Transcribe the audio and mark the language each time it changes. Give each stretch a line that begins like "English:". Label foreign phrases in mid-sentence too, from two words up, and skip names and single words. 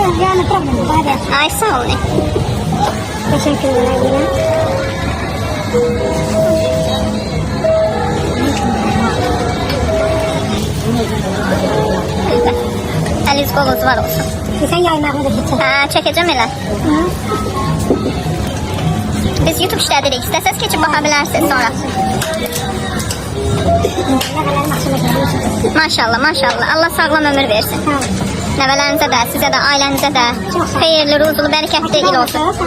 Turkish: Yani problem var.
Azerbaijani: Ay sağ olun.
Turkish: Teşekkürler yine.
Azerbaijani: Əliz qolunuz var olsun. Sen yaymağını da geçer. Hə, çəkəcəm elə. Biz YouTube işlədirik. İstəsəz keçib baxa bilərsiniz sonra. Maşallah, maşallah. Allah sağlam ömür versin. Nəvələrinizə də, sizə də, ailənizə də xeyirli, ruzulu, bərəkətli il olsun.